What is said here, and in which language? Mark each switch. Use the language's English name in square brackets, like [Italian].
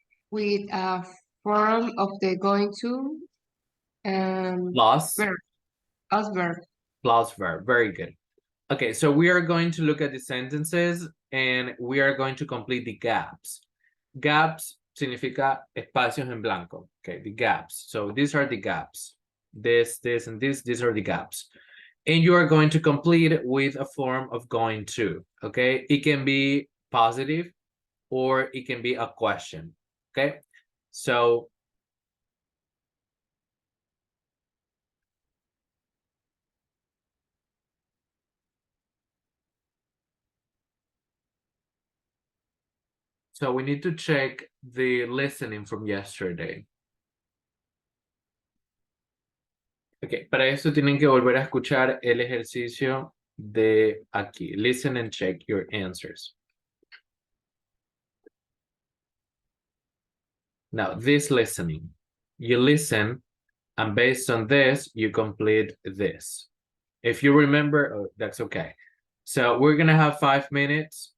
[English] With a form of the going to Plus, verb, as verb. plus verb. Very good. Okay, so we are going to look at the sentences and we are going to complete the gaps. [Spanish] Gaps significa espacios en blanco. [English] Okay, the gaps. So these are the gaps. This, and this, these are the gaps. And you are going to complete it with a form of going to. Okay, it can be positive or it can be a question. Okay, so we need to check the listening from yesterday. [Spanish] Ok, para eso tienen que volver a escuchar el ejercicio de aquí. [English] Listen and check your answers. Now, this listening. You listen, and based on this, you complete this. If you remember, oh, that's okay. So we're going to have 5 minutes.